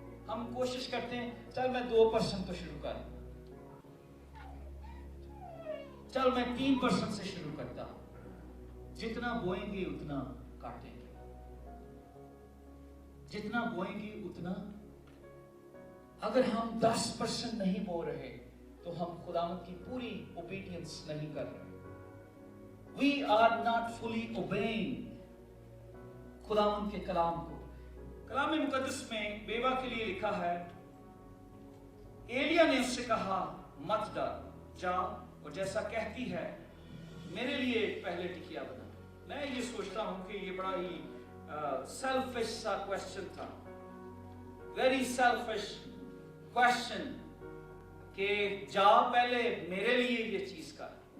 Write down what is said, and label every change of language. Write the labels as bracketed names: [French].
[Hindi] हम कोशिश करते हैं चल मैं 2% तो शुरू कर, चल मैं 3% से शुरू करता हूं, जितना बोएंगे उतना काटेंगे, जितना बोएंगे उतना। अगर हम 10% नहीं बो रहे तो हम खुदावंद की पूरी ओबीडियंस नहीं कर रहे। [English] we are not fully obeying [Hindi] खुदावंद के कलाम को। कलाम मुकद्दस में बेवा के लिए लिखा है, एलिया ने उससे कहा मत डर, जा और जैसा कहती है मेरे लिए पहले टिकिया बना। मैं ये सोचता हूं कि ये बड़ा ही सेल्फिश सा क्वेश्चन था, [English] very selfish question, [Hindi] कि जा पहले मेरे लिए ये चीज कर।